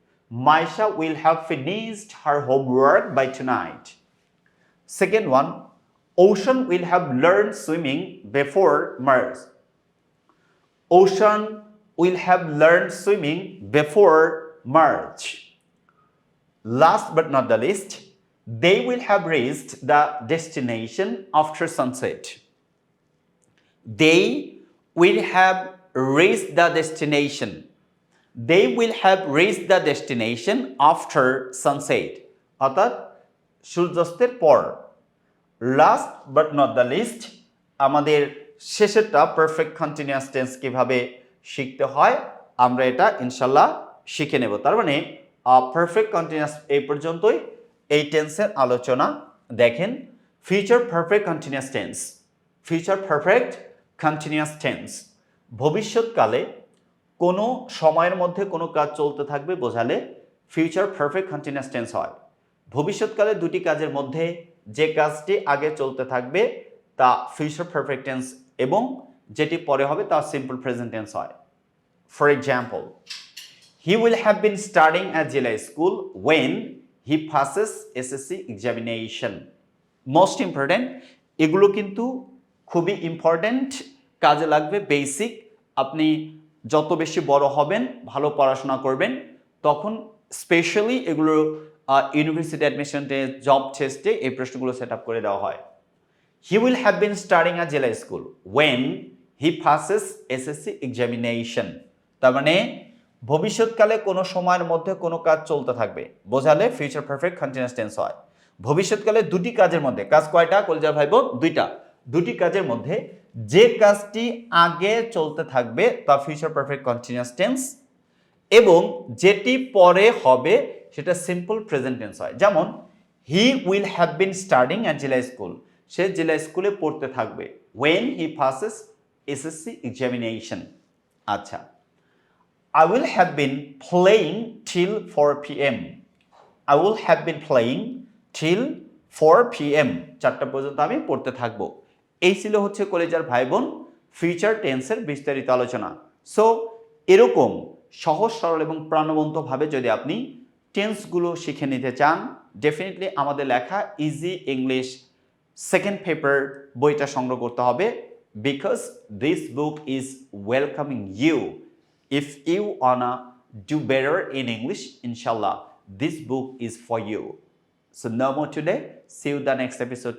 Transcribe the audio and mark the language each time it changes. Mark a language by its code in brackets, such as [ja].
[en] Maisha will have finished her homework by tonight. Second one, Ocean will have learn swimming before March, Ocean will have learn swimming before March. Last but not the least, they will have reached the destination after sunset. They will have reached the destination. They will have reached the destination after sunset. [bn] অর্থাৎ সূর্যাস্তের পর। [en] last but not the least, [bn] আমাদের শেষেরটা perfect continuous tense কিভাবে শিখতে হয় আমরা এটা ইনশাল্লাহ শিখে নেব। তার মানে পারফেক্ট কন্টিনিউয়াস এই পর্যন্তই এই টেন্সের আলোচনা। দেখেন, future perfect continuous tense, future perfect continuous tense, ভবিষ্যৎকালে কোনো সময়ের মধ্যে কোনো কাজ চলতে থাকবে বোঝালে ফিউচার পারফেক্ট কন্টিনিউয়াস টেন্স হয়। ভবিষ্যৎকালে দুটি কাজের মধ্যে যে কাজটি আগে চলতে থাকবে তা ফিউচার পারফেক্ট টেন্স এবং যেটি পরে হবে তা সিম্পল প্রেজেন্ট টেন্স হয়। [en] For example, he will have been studying at Jila School when he passes SSC examination. Most important, [bn] এগুলো কিন্তু খুবই ইম্পর্টেন্ট, কাজে লাগবে, বেসিক। আপনি যত বেশি বড় হবেন, ভালো পড়াশোনা করবেন, তখন স্পেশালি এগুলো ইউনিভার্সিটি অ্যাডমিশন টেস্ট, জব টেস্টে এই প্রশ্নগুলো সেট আপ করে দেওয়া হয়। [en] He will have been studying at Jila School when he passes SSC examination. [bn] তার মানে ভবিষ্যৎকালে কোনো সময়ের মধ্যে কোনো কাজ চলতে থাকবে বোঝালে ফিউচার পারফেক্ট কন্টিনিউয়াস টেন্স হয়। ভবিষ্যৎকালে দুটি কাজের মধ্যে, কাজ কয়টা কলজার ভাই বোন? দুইটা। দুটি কাজের মধ্যে যে কাজটি আগে চলতে থাকবে তা ফিউচার পারফেক্ট কন্টিনিউয়াস টেন্স এবং যেটি পরে হবে সেটা সিম্পল প্রেজেন্ট টেন্স হয়। যেমন [en] he will have been studying at Zilla school, [bn] সে জেলা স্কুলে পড়তে থাকবে। [en] When he passes SSC examination. আচ্ছা, I will have been playing till 4 p.m. I will have been playing till 4 p.m. [bn] 4টা পর্যন্ত আমি পড়তে থাকবো। এই ছিল হচ্ছে কলেজার ভাই বোন ফিউচার টেন্সের বিস্তারিত আলোচনা। সো এরকম সহজ সরল এবং প্রাণবন্তভাবে যদি আপনি টেন্সগুলো শিখে নিতে চান, ডেফিনেটলি আমাদের লেখা ইজি ইংলিশ সেকেন্ড পেপার বইটা সংগ্রহ করতে হবে, [en] Because this book is welcoming you. If you wanna do better in English, inshallah, this book is for you. So no more today. See you the next episode.